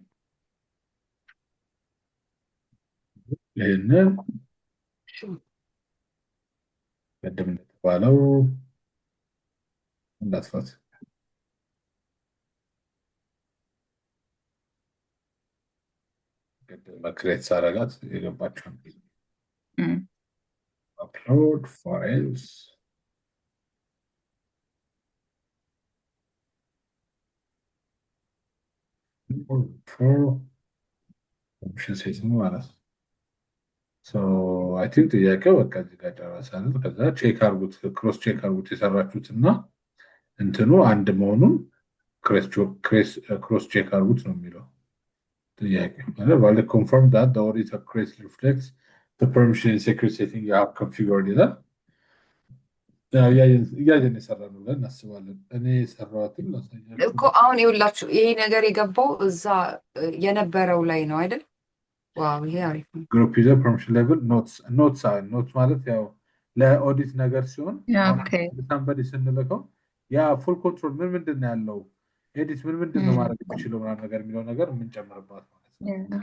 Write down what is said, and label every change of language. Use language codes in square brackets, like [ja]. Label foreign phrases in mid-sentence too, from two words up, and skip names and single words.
[am] ይህንን ቅድም እንደተባለው እንዳትፋት ቅድም ክሬት ሳረጋት የገባቸውን [en] upload files for permission setting [am] ማለት ነው። [en] I think [am] ጥያቄው በቃ እዚህ ጋር ጨረሳለን። ከዛ ቼክ አርጉት፣ [en] cross check [am] አርጉት የሰራችሁትና እንትኑ አንድ መሆኑን [en] cross check [am] አርጉት ነው የሚለው ጥያቄ ማለት [en] valid confirm that the auditor correctly reflects the permission and security setting you have configured [am] ይላል። እያየን የሰራነው ብለን እናስባለን። እኔ የሰራሁትን ላሳያችሁ እኮ አሁን ይኸውላችሁ ይሄ ነገር የገባው እዛ የነበረው ላይ ነው አይደል? ዋው ይሄ አሪፍ ነው። [en] group user permission level notes [am] ማለት ያው ለኦዲት ነገር ሲሆን ሳምበዲ ስንልከው ያ [en] full control [am] ምንድን ነው ያለው ኤዲት ምንድን ነው ማድረግ የሚችለው ምናምን ነገር የሚለው ነገር የምንጨምርባት ማለት ነው።